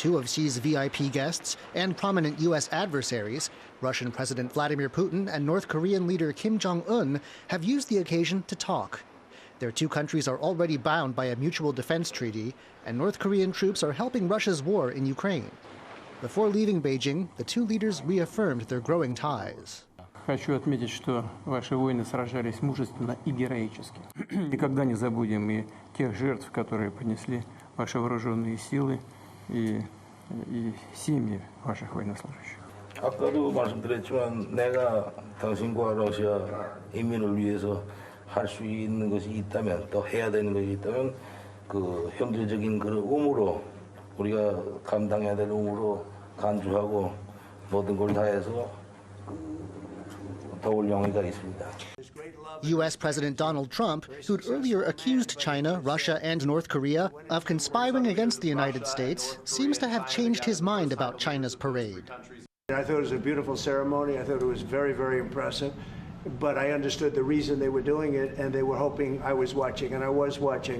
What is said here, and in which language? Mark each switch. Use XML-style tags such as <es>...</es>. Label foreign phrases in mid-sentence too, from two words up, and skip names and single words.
<en>two of Xi's VIP guests and prominent U.S. adversaries, Russian President Vladimir Putin and North Korean leader Kim Jong-un, have used the occasion to talk. Their two countries are already bound by a mutual defense treaty, and North Korean troops are helping Russia's war in Ukraine. Before leaving Beijing, the two leaders reaffirmed their growing ties.</en> <ru>Хочу отметить, что ваши воины сражались мужественно и героически. Никогда не забудем и тех жертв, которые понесли ваши вооруженные силы и семьи ваших военнослужащих.</ru> <ko>아까도 말씀드렸지만 내가 당신과 러시아 인민을 위해서 할 수 있는 것이 있다면 또 해야 되는 것이 있다면 그 형제적인 그런 의무로 우리가 감당해야 될 의무로 간주하고 모든 걸 다해서 도울 용의가 있습니다.</ko> <en>U.S. President Donald Trump, who'd earlier accused China, Russia, and North Korea of conspiring against the United States, seems to have changed his mind about China's parade. I thought it was a beautiful ceremony. I thought it was very, very impressive. But I understood the reason they were doing it, and they were hoping I was watching, and I was watching.</en>